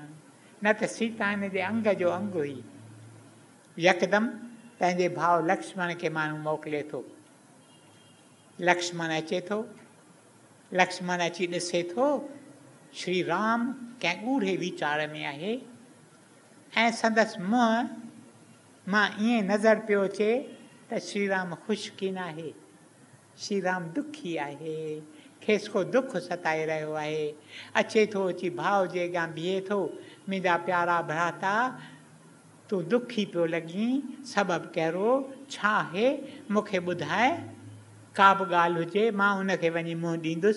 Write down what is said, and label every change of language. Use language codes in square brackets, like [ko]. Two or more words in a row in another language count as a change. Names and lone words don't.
[sd] न त सीता हिन जे अंग जो अंग हुई। यकदमि पंहिंजे भाउ लक्ष्मण खे माण्हू मोकिले थो। लक्ष्मण अचे थो। लक्ष्मण अची ॾिसे थो श्री राम कंहिं ॻूढ़े वीचार में आहे ऐं संदसि मुंहुं मां ईअं नज़र पियो अचे त श्री राम ख़ुशि कीन आहे। श्री राम दुखी आहे, खेसि को दुख सताए रहियो आहे। अचे थो, अची भाउ जे अॻियां बीहे थो, मुंहिंजा प्यारा भ्राता तूं दुखी पियो लॻीं, सबबु कहिड़ो छा आहे मूंखे ॿुधाए, का बि ॻाल्हि हुजे मां उनखे वञी मुंहुं ॾींदुसि।